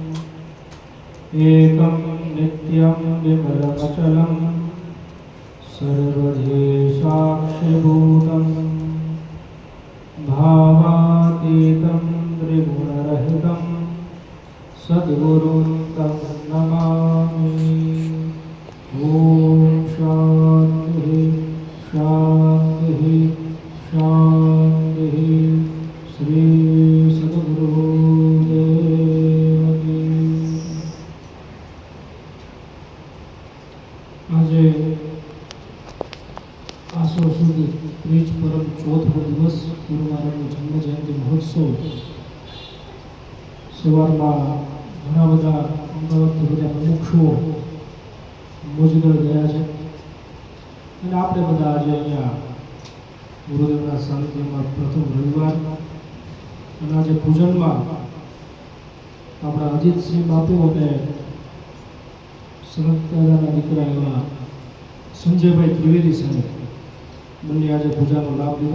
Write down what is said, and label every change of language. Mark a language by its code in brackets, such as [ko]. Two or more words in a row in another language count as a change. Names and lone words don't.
[sa] एकं नित्यं विमलमचलं सर्वधि साक्षिभूतं भावातीतं त्रिगुणरहितं सद्गुरुं तं नमामि। ॐ शान्तिः शान्तिः शान्तिः। [hi] श्री सद्गुरुदेव की। [gu] આજે આસો સુધી ત્રીજ પરમ ચોથો દિવસ ગુરુ મહારાજનો જન્મ જયંતિ મહોત્સવ સવારમાં ઘણા બધા અમદાવાદથી બધા મુમુક્ષુઓ મોજગર ગયા છે અને આપણે બધા આજે અહીંયા ગુરુદેવના સાનિધ્યમાં પ્રથમ રવિવાર અને આજે પૂજનમાં આપણા અજીતસિંહ બાપુ અને સનત દાદાના દીકરા એવા સંજયભાઈ ત્રિવેદી સાહેબ બંને આજે પૂજાનો લાભ લીધો.